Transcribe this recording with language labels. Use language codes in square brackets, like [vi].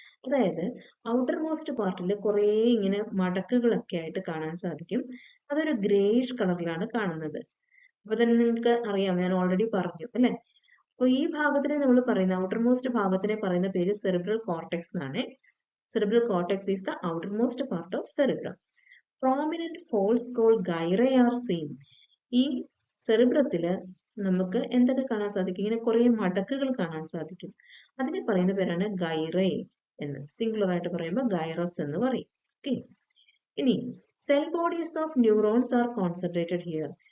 [ml] അതായത് outer most പാർട്ടിൽ കുറേ ഇങ്ങനെ മടക്കുകളൊക്കെ ആയിട്ട് കാണാൻ സാധിക്കും. അതൊരു ഗ്രേയിഷ് കളറിലാണ് കാണുന്നത്. അപ്പൊ തന്നെ നിങ്ങൾക്ക് അറിയാം, ഞാൻ ഓൾറെഡി പറഞ്ഞു അല്ലെ. അപ്പൊ ഈ ഭാഗത്തിനെ നമ്മൾ പറയുന്ന ഔട്ടർ മോസ്റ്റ് ഭാഗത്തിനെ പറയുന്ന പേര് സെറിബ്രൽ കോർട്ടെക്സ് എന്നാണ്. [en] Cerebral cortex is the outermost part of cerebrum. Prominent folds called gyrae are seen. [ml] ഈ സെറിബ്രത്തില് നമുക്ക് എന്തൊക്കെ കാണാൻ സാധിക്കും, ഇങ്ങനെ കുറെ മടക്കുകൾ കാണാൻ സാധിക്കും. അതിനെ പറയുന്ന പേരാണ് ഗൈറേ എന്ന്. സിംഗുലർ ആയിട്ട് പറയുമ്പോൾ ഗൈറസ് എന്ന് പറയും. [en] okay, [ml] ഇനി [en] Cell bodies of neurons are concentrated here.